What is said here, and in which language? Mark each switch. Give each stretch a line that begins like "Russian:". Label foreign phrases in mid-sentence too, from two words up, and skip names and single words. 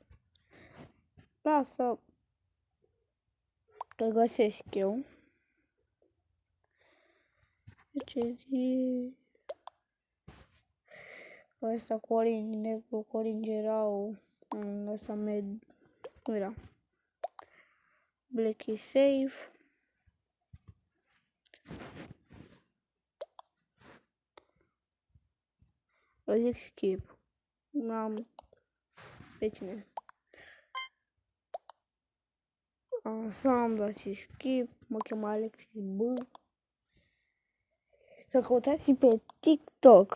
Romanian: Lasă că găsesc eu. Ce zi? Ăsta Corin, negru, Corin Gerau. Ăsta cum era?
English: Black is safe.
Romanian: O zic skip. N-am pe cine. Așa am dat și skip. Mă cheamă Alexis B. Să căutați și pe TikTok.